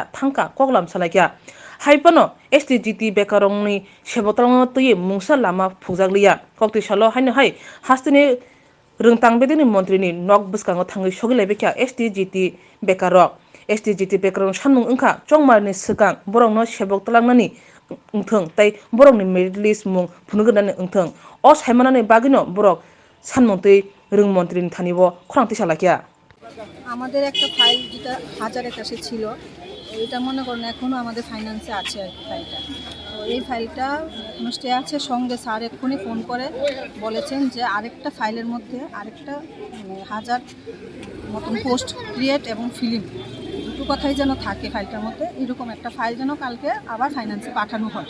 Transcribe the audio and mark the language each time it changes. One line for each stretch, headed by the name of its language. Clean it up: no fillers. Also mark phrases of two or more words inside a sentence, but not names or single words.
Kok Borok: thangka koklam salakya haipano STGT bekarongni shebotrang tui mungsa lama phujagliya kokti salo haino hai hastani rungtang betani mantri ni nok buskango thangai sogilebekya STGT bekarok STGT bekarong sanmung ungkha chongmarni sikang borongno shebok tlangnani ungthong tai borokni
English: merit list
Kok Borok: mung phunugani ungthong o saimanani bagino borok সানমন্ত্রী রুংমন্ত্রী থানিব খরাংতি সালাকিয়া
Bangla: আমাদের একটা ফাইল যেটা 1081 ছিল এটা মনে করেন এখনো আমাদের ফাইন্যান্সে আছে আর কি ফাইলটা। তো এই ফাইলটা এখনো স্টে আছে, সঙ্গে স্যার এক্ষুনি ফোন করে বলেছেন যে আরেকটা ফাইলের মধ্যে আরেকটা 1000 মতন
English: post create
Bangla: এবং ফিলিং দুটো কথাই যেন থাকে ফাইলটার মধ্যে, এরকম একটা ফাইল যেন কালকে আবার ফাইন্যান্সে পাঠানো হয়।